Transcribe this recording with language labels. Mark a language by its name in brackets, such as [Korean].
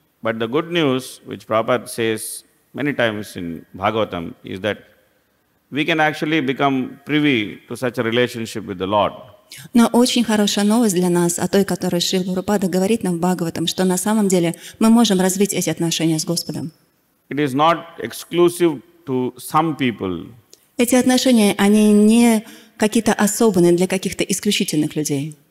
[English] But the good news, which Prabhupada says many times in Bhagavatam, is that we can actually become privy to such a relationship with the Lord. [Russian] Но очень хорошая новость для нас, о той, которой Шрила Прабхупада говорит нам в Бхагаватам, что на самом деле мы можем развить эти отношения с Господом. [English] It is not exclusive to some people. [Russian] Эти отношения, они не какие-то особенные для каких-то исключительных людей.